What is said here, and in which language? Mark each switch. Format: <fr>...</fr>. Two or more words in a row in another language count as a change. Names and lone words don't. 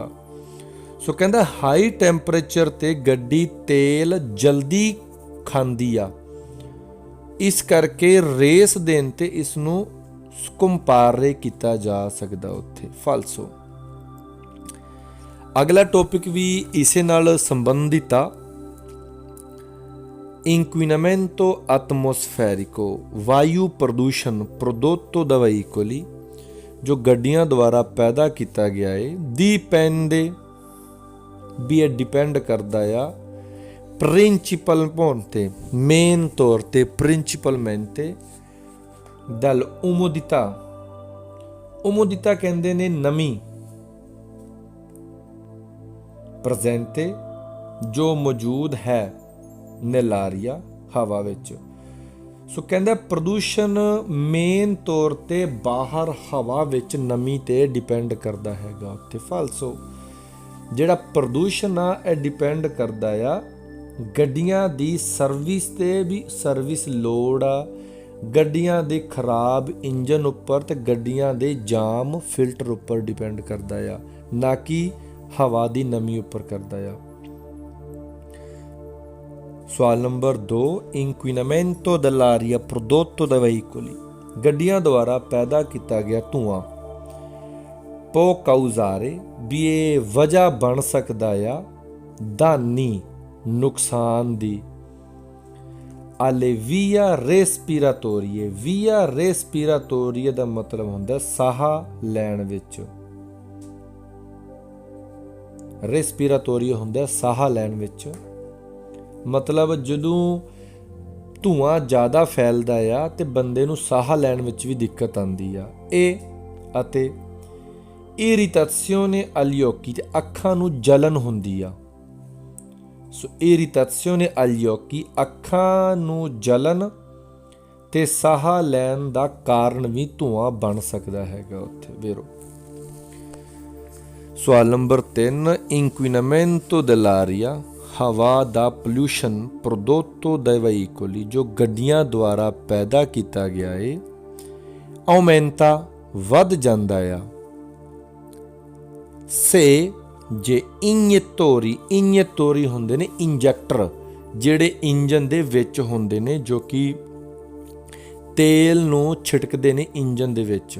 <pa>ਸੋ ਕਹਿੰਦਾ ਹਾਈ ਟੈਂਪਰੇਚਰ ਤੇ ਗੱਡੀ ਤੇਲ ਜਲਦੀ ਖਾਂਦੀ ਆ, ਇਸ ਕਰਕੇ ਰੇਸ ਦੇਣ ਤੇ ਇਸ ਨੂੰ ਸਕੰਪਾਰੇ ਕੀਤਾ ਜਾ ਸਕਦਾ ਉੱਥੇ। ਫਾਲਸੋ। ਅਗਲਾ ਟੌਪਿਕ ਵੀ ਇਸੇ ਨਾਲ ਸੰਬੰਧਿਤ ਆ।</pa> <it>inquinamento atmosferico,</it> <pa>ਵਾਯੂ ਪ੍ਰਦੂਸ਼ਣ।</pa> <it>prodotto da veicoli,</it> <pa>ਜੋ ਗੱਡੀਆਂ ਦੁਆਰਾ ਪੈਦਾ ਕੀਤਾ ਗਿਆ ਹੈ। dipende, ਵੀ ਇਹ ਡਿਪੈਂਡ ਕਰਦਾ ਆ। principalmente, ਮੇਨ ਤੌਰ ਤੇ</pa> <it>principalmente dall'umidità, umidità</it> <pa>ਕਹਿੰਦੇ ਨੇ ਨਮੀ। presente, ਜੋ ਮੌਜੂਦ ਹੈ nell'aria, ਹਵਾ ਵਿੱਚ। ਸੋ ਕਹਿੰਦਾ ਪ੍ਰਦੂਸ਼ਣ ਮੇਨ ਤੌਰ ਤੇ ਬਾਹਰ ਹਵਾ ਵਿੱਚ ਨਮੀ ਤੇ ਡਿਪੈਂਡ ਕਰਦਾ ਹੈਗਾ ਉੱਥੇ। ਫਾਲਸੋ। ਜਿਹੜਾ ਪ੍ਰਦੂਸ਼ਣ ਆ ਇਹ ਡਿਪੈਂਡ ਕਰਦਾ ਆ ਗੱਡੀਆਂ ਦੀ ਸਰਵਿਸ ਤੇ ਵੀ। ਸਰਵਿਸ ਲੋੜ ਆ ਗੱਡੀਆਂ ਦੇ ਖਰਾਬ ਇੰਜਨ ਉੱਪਰ ਤੇ ਗੱਡੀਆਂ ਦੇ ਜਾਮ ਫਿਲਟਰ ਉੱਪਰ ਡਿਪੈਂਡ ਕਰਦਾ ਆ, ਨਾ ਕਿ ਹਵਾ ਦੀ ਨਮੀ ਉੱਪਰ ਕਰਦਾ ਆ। ਸਵਾਲ ਨੰਬਰ 2,</pa> <it>inquinamento dell'aria prodotto dai veicoli,</it> <pa>ਗੱਡੀਆਂ ਦੁਆਰਾ ਪੈਦਾ ਕੀਤਾ ਗਿਆ ਧੂਆਂ।</pa> <it>può causare,</it> <pa>ਵੀ ਇਹ ਵਜ੍ਹਾ ਬਣ ਸਕਦਾ ਆ danni, ਨੁਕਸਾਨ ਦੀ।</pa> <it>alle vie respiratorie, via respiratorie</it> <pa>ਦਾ ਮਤਲਬ ਹੁੰਦਾ ਸਾਹ ਲੈਣ ਵਿੱਚ। respiratorie ਹੁੰਦਾ ਸਾਹ ਲੈਣ ਵਿੱਚ। ਮਤਲਬ ਜਦੋਂ ਧੂਆਂ ਜ਼ਿਆਦਾ ਫੈਲਦਾ ਆ ਤੇ ਬੰਦੇ ਨੂੰ ਸਾਹ ਲੈਣ ਵਿੱਚ ਵੀ ਦਿੱਕਤ ਆਉਂਦੀ ਆ। ਇਹ ਅਤੇ</pa> <it>irritazione agli occhi</it> <pa>ਤੇ ਅੱਖਾਂ ਨੂੰ ਜਲਨ ਹੁੰਦੀ ਆ। ਸੋ</pa> <it>irritazione agli occhi</it> <pa>ਅੱਖਾਂ ਨੂੰ ਜਲਨ ਤੇ ਸਾਹ ਲੈਣ ਦਾ ਕਾਰਨ ਵੀ ਧੂਆਂ ਬਣ ਸਕਦਾ ਹੈਗਾ ਉੱਥੇ ਵੇਰੋ। ਸਵਾਲ ਨੰਬਰ 3</pa> <it>inquinamento dell'aria</it> <pa>ਹਵਾ ਦਾ ਪੋਲਿਊਸ਼ਨ</pa> <it>prodotto dai veicoli</it> <pa>ਜੋ ਗੱਡੀਆਂ ਦੁਆਰਾ ਪੈਦਾ ਕੀਤਾ ਗਿਆ ਏ aumenta ਵੱਧ ਜਾਂਦਾ ਆ।</pa> <it>se gli iniettori</it> <pa>ਹੁੰਦੇ ਨੇ ਇੰਜੈਕਟਰ ਜਿਹੜੇ ਇੰਜਨ ਦੇ ਵਿੱਚ ਹੁੰਦੇ ਨੇ ਜੋ ਕਿ ਤੇਲ ਨੂੰ ਛਿੜਕਦੇ ਨੇ ਇੰਜਨ ਦੇ ਵਿੱਚ।</pa>